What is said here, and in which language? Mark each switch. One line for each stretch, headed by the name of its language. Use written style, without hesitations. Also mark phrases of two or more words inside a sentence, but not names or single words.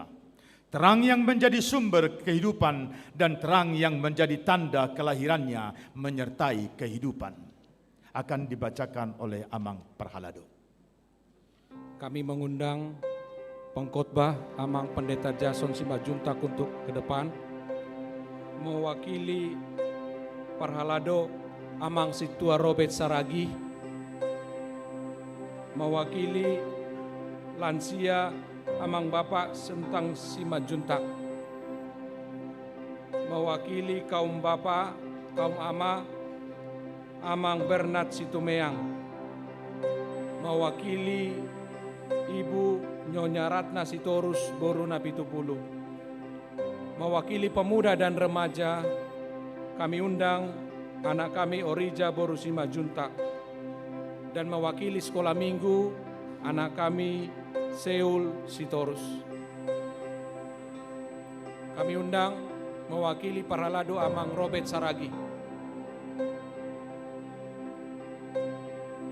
Indonesian: Terang yang menjadi sumber kehidupan dan terang yang menjadi tanda kelahirannya menyertai kehidupan. Akan dibacakan oleh Amang Parhalado. Kami mengundang pengkhotbah Amang Pendeta Jason Simajuntak untuk ke depan. Mewakili Parhalado Amang Situa Robert Saragi, mewakili lansia Amang Bapak Sentang Simajuntak, mewakili kaum bapak, kaum ama Amang Bernard Situmeang, mewakili Ibu Nyonya Ratna Sitorus Boruna Pitupulu, mewakili pemuda dan remaja, kami undang anak kami Orija Borusima Juntak, dan mewakili sekolah minggu anak kami Seul Sitorus. Kami undang mewakili Parhalado Amang Robert Saragi.